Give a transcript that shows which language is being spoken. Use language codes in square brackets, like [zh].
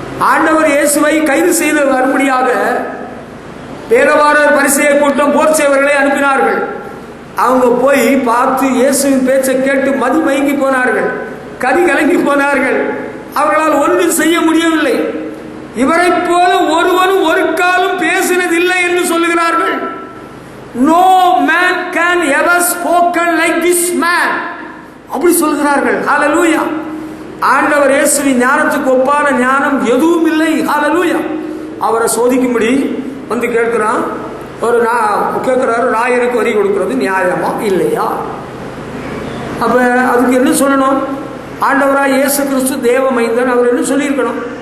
[ta] ஆண்டவர் இயேசுவை கைது செய்து வரும்படியாக வேதபாரகர் பரிசேயர் கூட்டம் போர் சேவர்களை அனுப்பினார்கள். அவங்க போய் பார்த்து இயேசுவின் பேச்சை கேட்டு மதி மயங்கி போனார்கள், கதி கலங்கி போனார்கள். அவர்களால் ஒன்றும் செய்ய முடியவில்லை. இவரை போல ஒருவனும் ஒரு காலம் பேசினதில்லை என்று சொல்லுகிறார்கள். [en] No man can ever spoken like this man. [ta] அப்படி சொல்கிறார்கள். ஹல்லேலூயா. ஆண்டவர் இயேசுவின் ஞானத்துக்கு ஒப்பான ஞானம் எதுவும் இல்லை. ஹல்லேலூயா. அவரை சோதிக்கும்படி வந்து கேட்கிறான். கேட்கிறாரு, ராயனுக்கு வரி கொடுக்கிறது நியாயமா இல்லையா? அப்ப அதுக்கு என்ன சொல்லணும்? ஆண்டவராய் இயேசு கிறிஸ்து தேவ மைந்தன், அவர் என்ன சொல்லியிருக்கணும்?